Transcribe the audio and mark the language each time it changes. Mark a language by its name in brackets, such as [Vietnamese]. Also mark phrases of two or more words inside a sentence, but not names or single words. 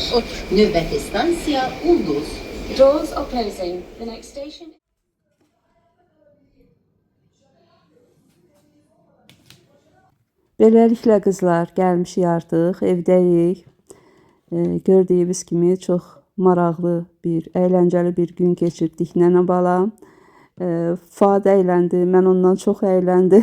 [Azerbaijani] Otur. Növbəti stansiya Ulduz. [English] Doors are closing. The next station. [Azerbaijani] Beləliklə qızlar, gəlmişik artıq, evdəyik. Gördüyünüz kimi çox maraqlı bir, əyləncəli bir gün keçirdik nənə bala. Fuad əyləndi, mən ondan çox əyləndim.